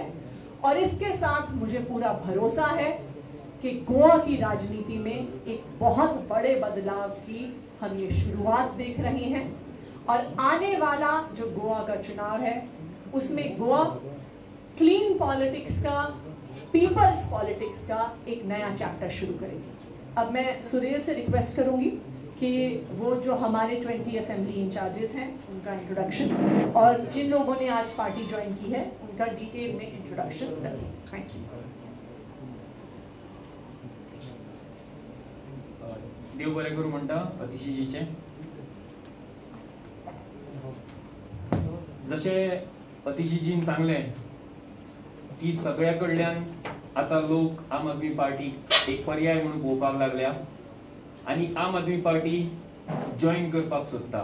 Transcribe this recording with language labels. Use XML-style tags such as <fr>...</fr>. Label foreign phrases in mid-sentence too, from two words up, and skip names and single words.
<hi>और इसके साथ मुझे पूरा भरोसा है कि गोवा की राजनीति में एक बहुत बड़े बदलाव की हम ये शुरुआत देख रहे हैं और आने वाला जो गोवा का चुनाव है उसमें गोवा</hi> <en>clean politics</en> <hi>का,</hi> <en>people's politics</en> <hi>का एक नया चैप्टर शुरू करेगी। अब मैं सुरेल से रिक्वेस्ट करूंगी कि वो जो हमारे 20</hi> <en>assembly incharges</en> <hi>हैं उनका इंट्रोडक्शन और जिन लोगों ने आज</hi> <en>party join</en> <hi>की है उनका डिटेल में इंट्रोडक्शन रखें।</hi> <en>thank you.</en> <kok>देव बरें करूं म्हणटा अतिशीजीचे। जशे अतिशीजीन सांगले की सगळ्या कडल्यान आता लोक आम आदमी पार्टी एक पर्याय म्हणून पळोवपाक लागल्या आणि आम आदमी</kok> <en>party join</en> <kok>करपाक सोदता।</kok>